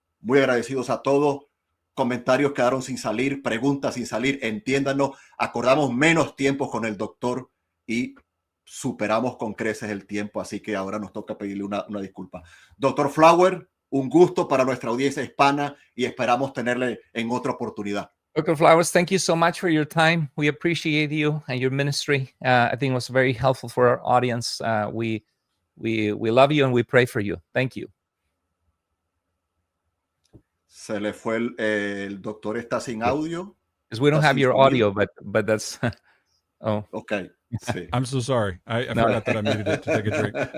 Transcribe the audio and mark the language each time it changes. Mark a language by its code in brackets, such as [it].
[es] Muy agradecidos a todos. Comentarios quedaron sin salir, preguntas sin salir. Entiéndanos, acordamos menos tiempo con el doctor y superamos con creces el tiempo, así que ahora nos toca pedirle una disculpa. Doctor Flower, un gusto para nuestra audiencia hispana y esperamos tenerle en otra oportunidad. [en] Dr. Flowers, thank you so much for your time. We appreciate you and your ministry. I think it was very helpful for our audience. We love you and we pray for you. Thank you. [es] Se le fue el doctor, está sin audio. [en] Because we don't have your audio, but that's oh. [es] Okay. Sí. [en] I'm so sorry. I forgot that I muted it to take a drink.